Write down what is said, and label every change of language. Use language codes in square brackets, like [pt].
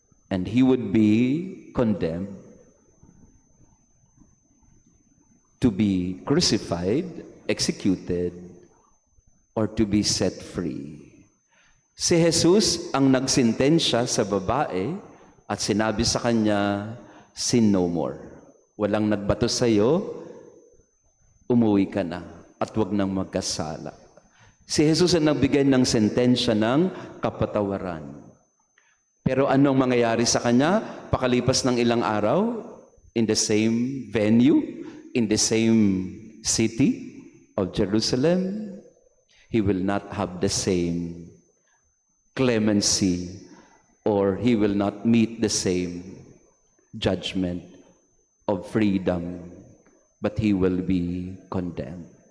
[en] And he would be condemned to be crucified, executed, or to be set free. [tl] Si Jesus ang nagsintensya sa babae at sinabi sa kanya, [en] sin no more. [tl] Walang nagbato sa iyo, umuwi ka na at huwag nang magkasala. Si Jesus ang nagbigay ng sentensya ng kapatawaran. Pero anong mangyayari sa kanya? Pakalipas ng ilang araw, [en] in the same venue, in the same city of Jerusalem, he will not have the same clemency, or he will not meet the same judgment of freedom, but he will be condemned.